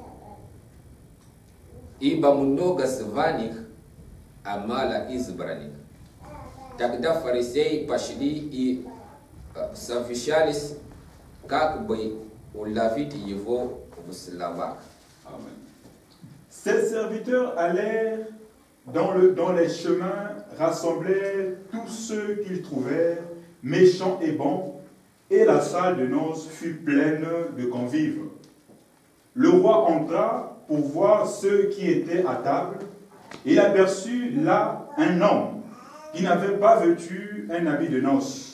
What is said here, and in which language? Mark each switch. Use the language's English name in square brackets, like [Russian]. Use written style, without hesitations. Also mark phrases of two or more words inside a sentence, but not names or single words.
[Russian] Ибо много званых, а мало избранных. Тогда фарисеи пошли и совещались, как бы уловить его в словах. [French] Ces serviteurs allèrent dans les chemins, rassemblaient tous ceux qu'ils trouvèrent, méchants et bons, et la salle de noces fut pleine de convives. Le roi entra pour voir ceux qui étaient à table, et aperçut là un homme qui n'avait pas vêtu un habit de noces.